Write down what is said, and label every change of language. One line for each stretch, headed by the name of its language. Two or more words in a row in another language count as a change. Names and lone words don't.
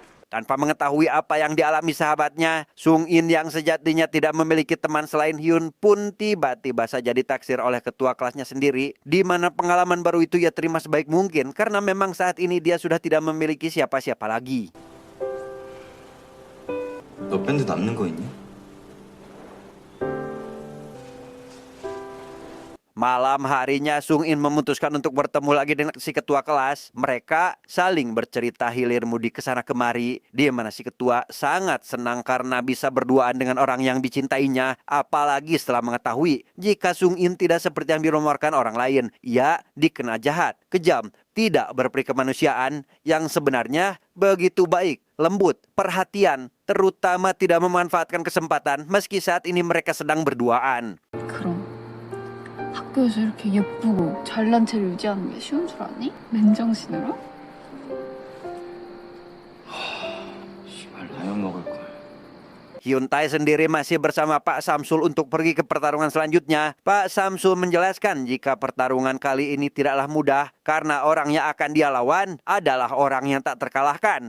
Indonesian: Tanpa mengetahui apa yang dialami sahabatnya, Sung In yang sejatinya tidak memiliki teman selain Hyun pun tiba-tiba saja ditaksir oleh ketua kelasnya sendiri, di mana pengalaman baru itu ia terima sebaik mungkin karena memang saat ini dia sudah tidak memiliki siapa-siapa lagi.
Korean: 너 밴드 남는 거 있니?
Indonesian: Malam harinya Sung In memutuskan untuk bertemu lagi dengan si ketua kelas. Mereka saling bercerita hilir mudik ke sana kemari, di mana si ketua sangat senang karena bisa berduaan dengan orang yang dicintainya, apalagi setelah mengetahui jika Sung In tidak seperti yang dirumorkan orang lain. Ia dikenal jahat, kejam, tidak berperi kemanusiaan, yang sebenarnya begitu baik, lembut, perhatian, terutama tidak memanfaatkan kesempatan meski saat ini mereka sedang berduaan.
Korean: 그럼 학교에서 이렇게 예쁘고 잘난 체를 유지하는 게 쉬운 줄 아니? 맨정신으로? 씨발 라면 먹을 걸.
Indonesian: Hyun Tae sendiri masih bersama Pak Samsul untuk pergi ke pertarungan selanjutnya. Pak Samsul menjelaskan jika pertarungan kali ini tidaklah mudah karena orang yang akan dia lawan adalah orang yang tak terkalahkan.